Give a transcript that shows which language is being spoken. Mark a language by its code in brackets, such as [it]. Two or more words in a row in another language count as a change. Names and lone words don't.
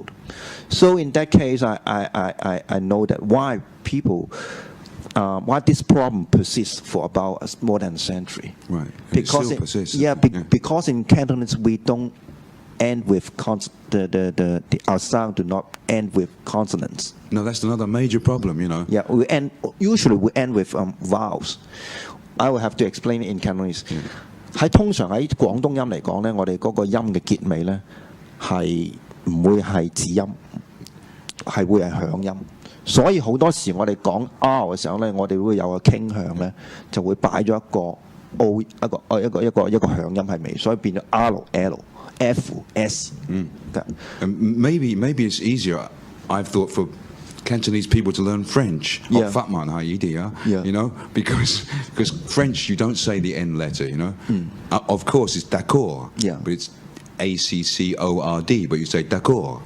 [en] So in that case, I know that why this problem persists for about more than a century. Right. Because it still persists. Because in Cantonese we don't end with our sound do not end with consonants. No, that's another major problem, you know. Yeah, usually we end with vowels. I will have to explain it in Cantonese. [yue] 通常喺廣東音嚟講咧，我哋嗰個音嘅結尾咧係唔會係字音，係會係響音。所以好多時我哋講 R 嘅時候咧，我哋會有個傾向咧，就會擺咗一個 O 一個響音喺尾，所以變咗 R、L、F、S。 [en] Maybe it's easier, I've thought, for Cantonese people to learn French. Yeah. You know, because French you don't say the N letter, you know. Of course it's d'accord, but it's ACCORD, but you say d'accord.